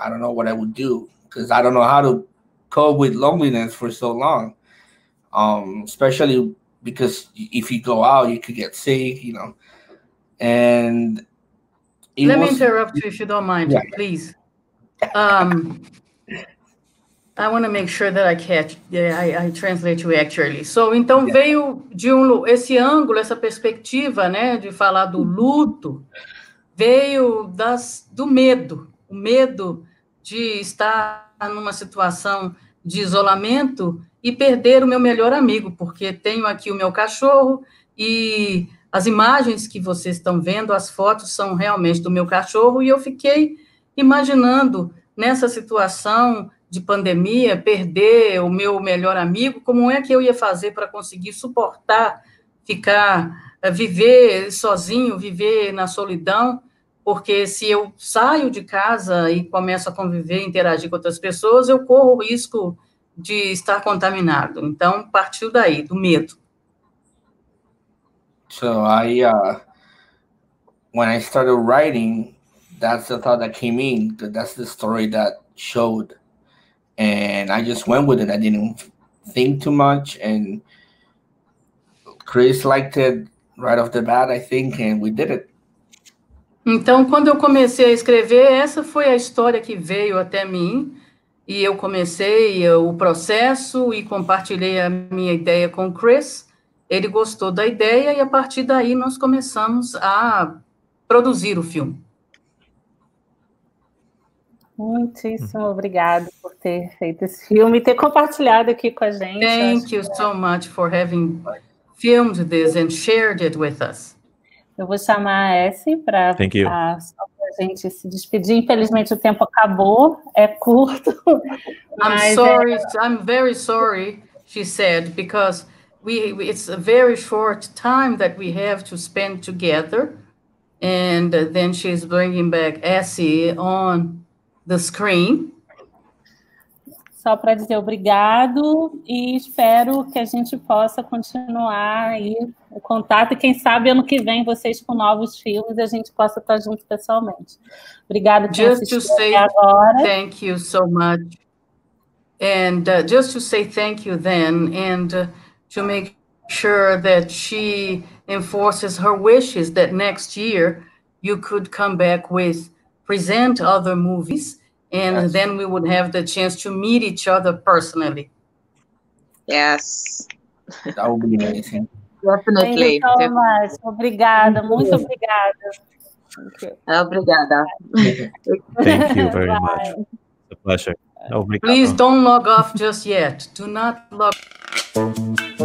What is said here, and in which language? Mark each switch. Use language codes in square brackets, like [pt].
[en] I don't know what I would do because I don't know how to cope with loneliness for so long. Especially because if you go out, you could get sick, And Let me interrupt you if you don't mind, please. I want to make sure that I catch, I translate you accurately. [pt] So, então, veio de esse ângulo, essa perspectiva, né, de falar do luto, veio do medo, o medo de estar numa situação de isolamento e perder o meu melhor amigo, porque tenho aqui o meu cachorro e as imagens que vocês estão vendo, as fotos são realmente do meu cachorro, e eu fiquei imaginando nessa situação de pandemia, perder o meu melhor amigo, como é que eu ia fazer para conseguir suportar, viver sozinho, viver na solidão, porque se eu saio de casa e começo a conviver, interagir com outras pessoas, eu corro o risco de estar contaminado. Então, partiu daí, do medo. [en] So when I started writing, that's the thought that came in, that's the story that showed. And I just went with it. I didn't think too much. And Chris liked it right off the bat, I think, and we did it. [pt] Então, quando eu comecei a escrever, essa foi a história que veio até mim. E eu comecei o processo e compartilhei a minha ideia com o Chris. Ele gostou da ideia e, a partir daí, nós começamos a produzir o filme. Muitíssimo obrigado por ter feito esse filme e ter compartilhado aqui com a gente. [en] Thank you so much for having filmed this and shared it with us. [pt] Eu vou chamar a Essie para a gente se despedir. Infelizmente, o tempo acabou, é curto. [en] I'm very sorry, she said, because it's a very short time that we have to spend together. And then she's bringing back Essie on the screen. [pt] Só para dizer obrigado e espero que a gente possa continuar aí o contato e quem sabe ano que vem vocês com novos filmes a gente possa estar junto pessoalmente. Obrigado por assistir agora. [en] Thank you so much. And just to say thank you then, and to make sure that she enforces her wishes that next year you could come back with present other movies, and then we would have the chance to meet each other personally. Yes. That would be amazing. Definitely. Thank you so much. [pt] Obrigada, muito obrigada. Obrigada. [en] Thank you very much. It's a pleasure. [pt] Obrigado. [en] Please don't log off just yet. Do not log